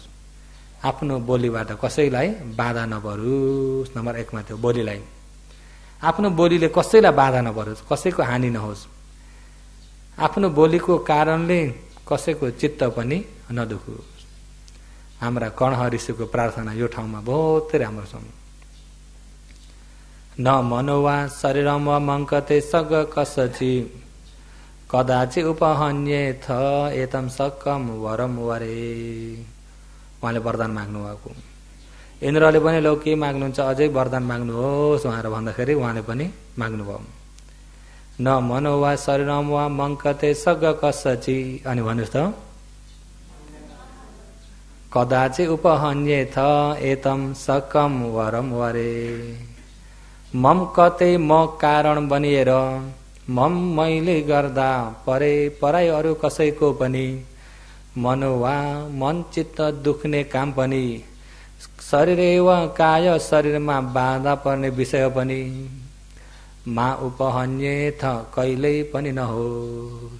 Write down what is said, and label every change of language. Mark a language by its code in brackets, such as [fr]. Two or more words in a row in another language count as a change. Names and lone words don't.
[ne] आफ्नो बोलीबाट कसैलाई बाधा नपरोस्। नम्बर 1 मा त्यो बोलीलाई, आफ्नो बोलीले कसैलाई बाधा नपरोस्, कसैको हानि नहोस्। आफ्नो बोलीको कारणले कसैको चित्त पनि नदुखोस्। हाम्रा कर्ण ऋषिको प्रार्थना यो ठाउँमा बहुत राम्रो छ। [pi] न मनोवा शरीरम वा मङ्कते सग कसचि कदाचि उपहन्येथ एतम सक्कम वरम वरे। [ne] उहाँले वरदान माग्नु भएको। इन्द्रले पनि लौ के माग्नुहुन्छ, अझै वरदान माग्नुहोस् भनेर भन्दाखेरि उहाँले पनि माग्नुभयो। [pi] न मनो वा शरीरम वा मङ्कते सग कसचि, [ne] अनि भन्नुहोस् त, [pi] कदाचि उपहन्येथ एतम सक्कम वरम वरे। [ne] मम कतै म कारण बनिएर, मम मैले गर्दा परे पराई अरू कसैको पनि, मनोवा मन चित्त दुख्ने काम पनि, शरीर वा काय शरीरमा बाधा पर्ने विषय पनि, [pi] मा उपहन्येथ [ne] कहिल्यै पनि नहोस्।